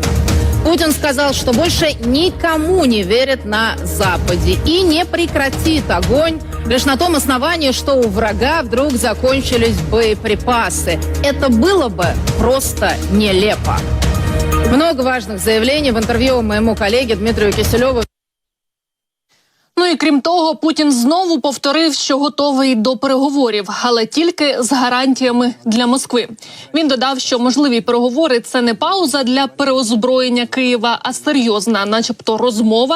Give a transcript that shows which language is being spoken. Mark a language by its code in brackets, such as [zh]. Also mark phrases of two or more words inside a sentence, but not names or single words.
[ru] Путин сказал, что больше никому не верит на Западе и не прекратит огонь лишь на том основании, что у врага вдруг закончились боеприпасы. Это было бы просто нелепо. Много важных заявлений в интервью моему коллеге Дмитрию Киселеву. [uk] Ну і крім того, Путін знову повторив, що готовий до переговорів, але тільки з гарантіями для Москви. Він додав, що можливі переговори – це не пауза для переозброєння Києва, а серйозна, начебто, розмова.